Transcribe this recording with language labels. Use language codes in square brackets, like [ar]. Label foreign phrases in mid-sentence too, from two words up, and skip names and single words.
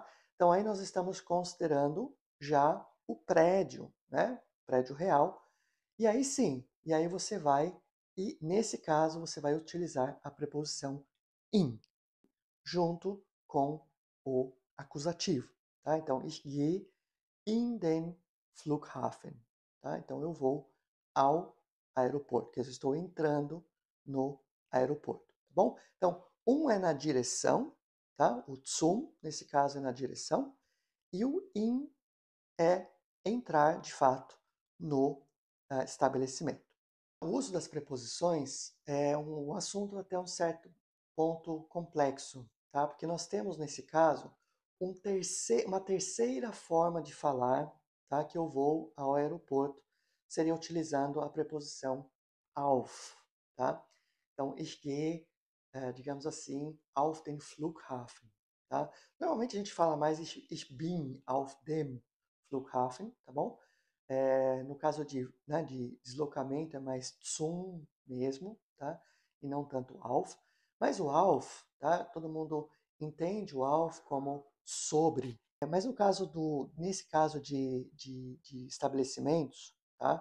[pt] Então aí nós estamos considerando já o prédio, né? Prédio real. E aí sim, e aí você vai, e nesse caso você vai utilizar a preposição in, junto com o acusativo, tá? Então, [de] ich gehe in den Flughafen, [pt] tá? Então eu vou ao aeroporto, que eu estou entrando no aeroporto, tá bom? Então, um é na direção, tá? O zum, nesse caso, é na direção, e o in é entrar, de fato, no estabelecimento. O uso das preposições é um assunto até um certo ponto complexo, tá? Porque nós temos, nesse caso, uma terceira forma de falar, tá? Que eu vou ao aeroporto, seria utilizando a preposição auf, tá? Então, [de] ich gehe, [pt] digamos assim, [de] auf den Flughafen, [pt] tá? Normalmente a gente fala mais [de] ich bin auf dem Flughafen, [pt] tá bom? No caso né, de deslocamento é mais zum mesmo, tá? E não tanto auf. Mas o auf, tá? Todo mundo entende o auf como sobre. Mas no caso nesse caso de estabelecimentos, tá?